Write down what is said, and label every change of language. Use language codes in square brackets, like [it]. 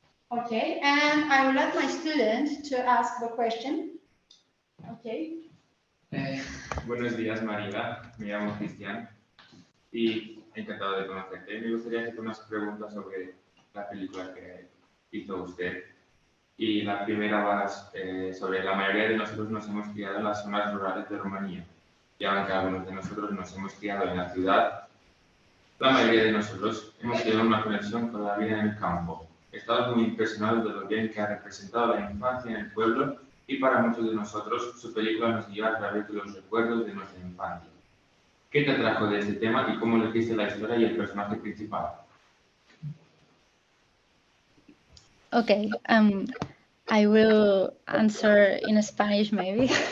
[en] Okay, and I will let my student to ask the question. Okay. [es] Buenos días, María. Me llamo Cristian y encantado de conocerte. Me gustaría hacerte unas preguntas sobre la película que hizo usted. Y la primera va sobre la mayoría de nosotros nos hemos criado en las zonas rurales de Rumanía. Y aunque algunos de nosotros nos hemos criado en la ciudad, la mayoría de nosotros hemos tenido una conexión con la vida en el campo. Estamos muy impresionados de lo bien que ha representado la infancia en el pueblo y para muchos de nosotros su película nos guía a través de los recuerdos de nuestra infancia. ¿Qué te atrajo de este tema y cómo elegiste la historia y el personaje principal? [en] Okay, I will answer in Spanish maybe.